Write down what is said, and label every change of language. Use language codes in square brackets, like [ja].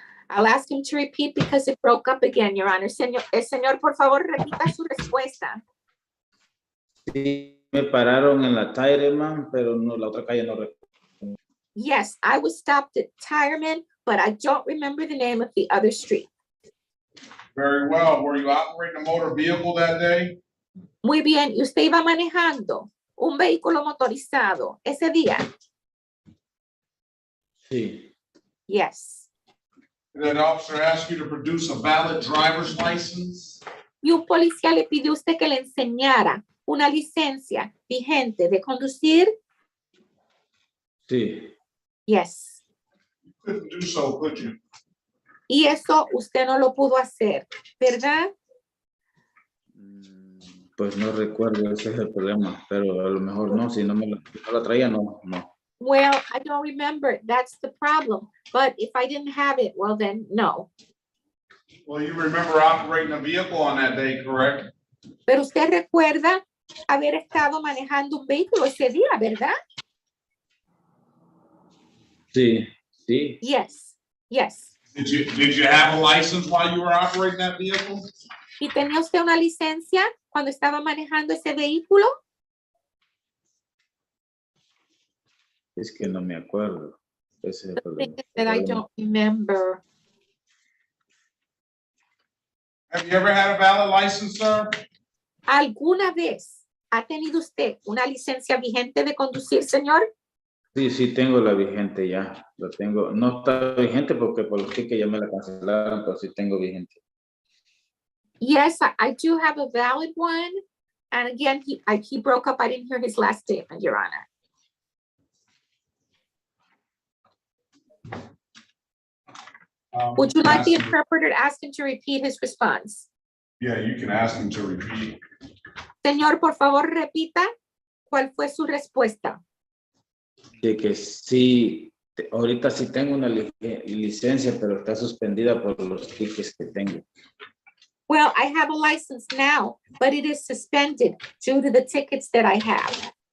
[en] I'll ask him to repeat because it broke up again, Your Honor. [es] Señor, por favor, repita su respuesta. Sí, me pararon en la Tyreman, pero no, la otra calle no recuerdo. [en] Yes, I was stopped at Tyerman, but I don't remember the name of the other street. Very well. Were you operating a motor vehicle that day? [es] Muy bien. ¿Y usted iba manejando un vehículo motorizado ese día? Sí. [en] Yes. Did that officer ask you to produce a valid driver's license? [es] Y un policía le pidió a usted que le enseñara una licencia vigente de conducir? Sí. [en] Yes. You couldn't do so, could you? [es] Y eso usted no lo pudo hacer, ¿verdad? Pues no recuerdo, ese es el problema, pero a lo mejor no, si no la traía, no. [en] Well, I don't remember. That's the problem. But if I didn't have it, well then, no. Well, you remember operating a vehicle on that day, correct? [es] Pero usted recuerda haber estado manejando un vehículo ese día, ¿verdad? Sí, sí. [en] Yes, yes. Did you have a license while you were operating that vehicle? [es] ¿Y tenía usted una licencia cuando estaba manejando ese vehículo? Es que no me acuerdo. Ese es el problema. [en] That I don't remember. Have you ever had a valid license, sir? [es] ¿Alguna vez ¿Ha tenido usted una licencia vigente de conducir, señor? Sí, sí, tengo la vigente ya. Lo tengo. No está vigente porque por los tickets ya me la cancelaron, pero sí tengo vigente. [en] Yes, I do have a valid one. And again, he broke up. I didn't hear his last statement, Your Honor. Would you like the interpreter to ask him to repeat his response? Yeah, you can ask him to repeat. [es] Señor, por favor, repita cuál fue su respuesta. De que sí, ahorita sí tengo una licencia, pero está suspendida por los tickets que tengo. [en] Well, I have a license now, but it is suspended due to the tickets that I have.